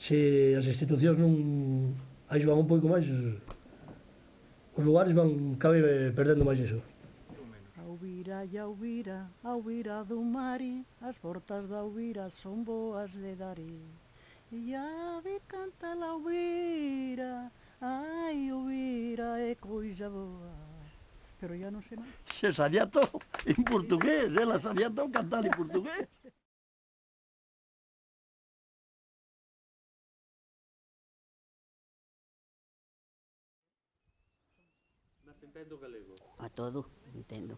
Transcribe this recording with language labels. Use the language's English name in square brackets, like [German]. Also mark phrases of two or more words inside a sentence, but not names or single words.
[Galician] se as institucións non axudan un pouco máis, os lugares van cada vez perdendo máis iso. Auvira e auvira, auvira do mare, as portas da auvira son boas de dare. E ave canta la auvira, ai auvira é coisa boa. Pero ya non sei nada. Se sabía todo en portugués, ela sabía todo cantar en portugués. Mas entende o galego? A todo, entendo.